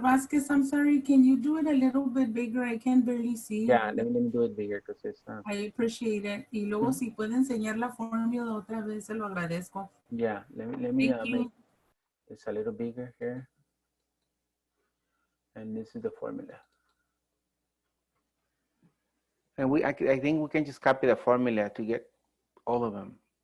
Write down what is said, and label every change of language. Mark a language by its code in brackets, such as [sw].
[en] Vasquez, I'm sorry, can you do it a little bit bigger? I can barely see. Yeah, let me do it bigger because it's I appreciate it. [es] Y luego si puede enseñar la fórmula otra vez, se lo agradezco. [en] Yeah, let me make this a little bigger here. And this is the formula. And I think we can just copy the formula to get all of them.